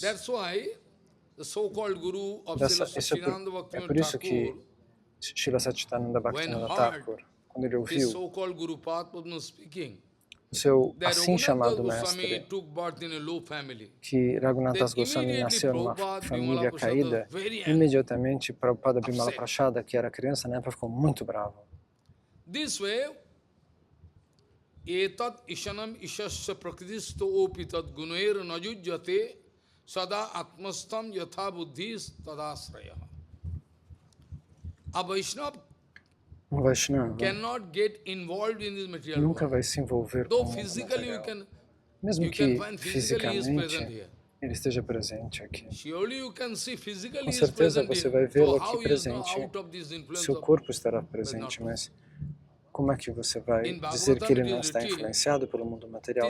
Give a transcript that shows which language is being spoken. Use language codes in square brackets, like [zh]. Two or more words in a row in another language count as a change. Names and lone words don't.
[pt] É por isso que Srila Satchidananda Bhaktivinoda Thakur, quando ele ouviu o seu assim chamado mestre, que Raghunathas Goswami nasceu numa família caída, imediatamente Prabhupada Bimala Prachada, que era criança na época, ficou muito bravo. [sa] एतत् ईशनम् ईशस्य प्रकृतिस्थो अपि तद् गुणैः न युज्यते सदा आत्मस्थैः यथा बुद्धिः तदाश्रया. [en] A Vaishnava cannot get involved in this material [pt] nunca vai se envolver com o mundo material. Mesmo que fisicamente ele esteja presente aqui. Com certeza você vai vê-lo aqui presente, seu corpo estará presente, mas como é que você vai dizer que ele não está influenciado pelo mundo material?